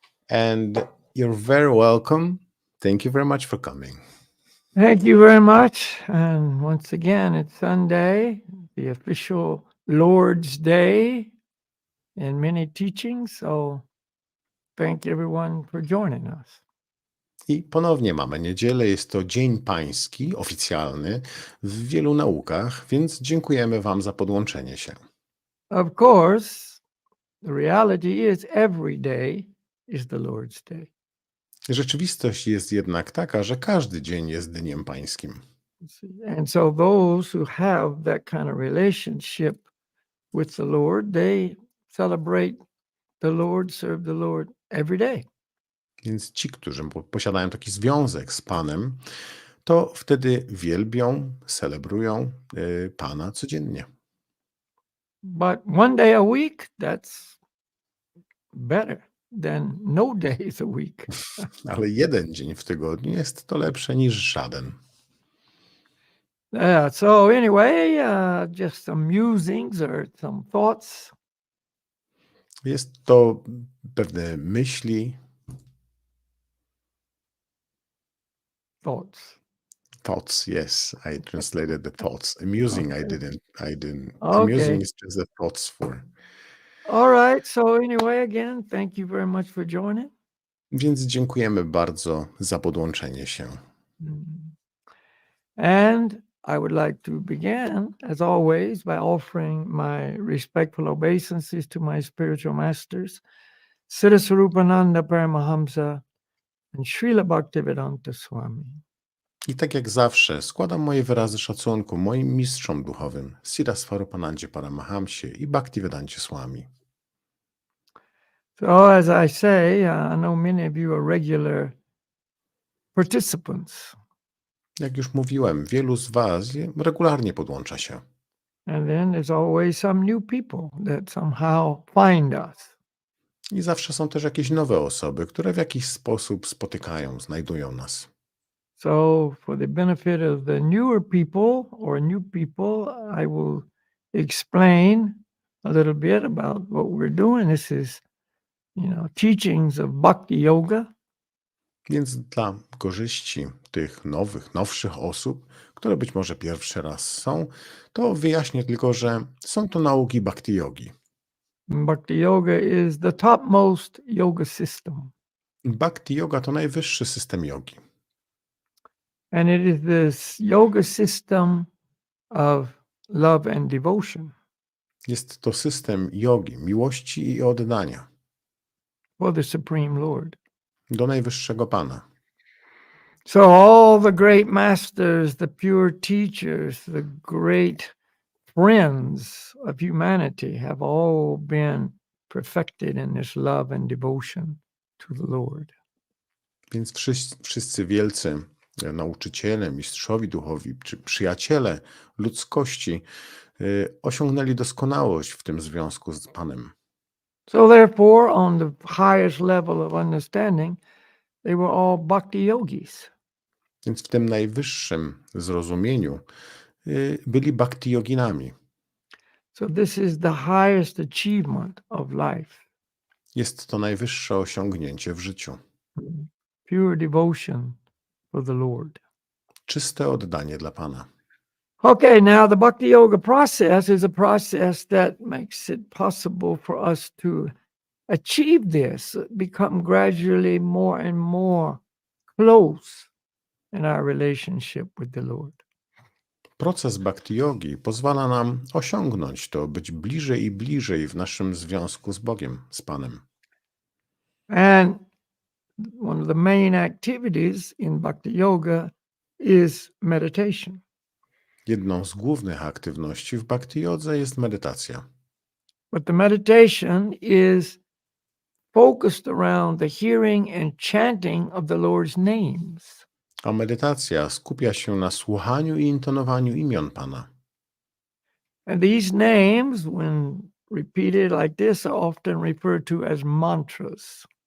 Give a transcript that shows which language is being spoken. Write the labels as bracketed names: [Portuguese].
[English] And you're very welcome. Thank you very much for coming. Thank you very much. And once again, it's Sunday, the official Lord's Day in many teachings. So thank everyone for joining us. [Polish] I ponownie mamy niedzielę, jest to Dzień Pański, oficjalny w wielu naukach, więc dziękujemy Wam za podłączenie się. [English] Of course, the reality is every day is the Lord's day. [Polish] Rzeczywistość jest jednak taka, że każdy dzień jest dniem pańskim. [English] And so those who have that kind of relationship with the Lord, they celebrate the Lord, serve the Lord every day. [Polish] Więc ci, którzy posiadają taki związek z Panem, to wtedy wielbią, celebrują Pana codziennie. [English] But one day a week, that's better than no days a week. [Polish] Ale jeden dzień w tygodniu jest to lepsze niż żaden. [English] Yeah, so anyway, just some musings or some thoughts. [Polish] Jest to pewne myśli, [English] thoughts, yes, I translated the thoughts. Amusing, I didn't. Amusing Okay. is just the thoughts for. All right. So anyway, again, thank you very much for joining. [Polish] Więc dziękujemy bardzo za podłączenie się. [English] And I would like to begin, as always, by offering my respectful obeisances to my spiritual masters, Siddha Swarupananda Paramahamsa and Srila Bhaktivedanta Swami. [Polish] I tak jak zawsze składam moje wyrazy szacunku moim mistrzom duchowym, Siddha Swarupanandzie Paramahamsie i Bhaktivedancie Swami. [English] So as I say, I know many of you are regular participants. [Polish] Jak już mówiłem, wielu z Was regularnie podłącza się. [English] And then there's always some new people that somehow find us. [Polish] I zawsze są też jakieś nowe osoby, które w jakiś sposób spotykają, znajdują nas. [English] So for the benefit of the newer people or new people, I will explain a little bit about what we're doing. This is, teachings of Bhakti Yoga. [Polish] Więc dla korzyści tych nowszych osób, które być może pierwszy raz są, to wyjaśnię tylko, że są to nauki Bhakti Yogi. [English] Bhakti Yoga is the topmost yoga system. [Polish] Bhakti Yoga to najwyższy system jogi. [English] And it is this yoga system of love and devotion. [Polish] Jest to system jogi, miłości i oddania [English] For the Supreme Lord. [Polish] do najwyższego Pana. [English] So all the great masters, the pure teachers, the great friends of humanity have all been perfected in this love and devotion to the Lord. [Polish] Więc wszyscy wielcy nauczyciele, mistrzowi duchowi czy przyjaciele ludzkości osiągnęli doskonałość w tym związku z Panem. [English] So therefore, on the highest level of understanding, they were all bhakti yogis. [Polish] Więc w tym najwyższym zrozumieniu byli bhakti yoginami. [English] So this is the highest achievement of life. [Polish] Jest to najwyższe osiągnięcie w życiu. [English] Pure devotion for the Lord. [Polish] Czyste oddanie dla Pana. [English] Okay, now the Bhakti Yoga process is a process that makes it possible for us to achieve this, become gradually more and more close in our relationship with the Lord. [Polish] Proces bhakti yogi pozwala nam osiągnąć to, być bliżej i bliżej w naszym związku z Bogiem, z Panem. [English] And one of the main activities in Bhakti Yoga is meditation. [Polish] Jedną z głównych aktywności w bhakti jodze jest medytacja. [English] But the meditation is focused around the hearing and chanting of the Lord's names. [Polish] A medytacja skupia się na słuchaniu i intonowaniu imion Pana. [English] And these names, when repeated like this, are often referred to as mantras.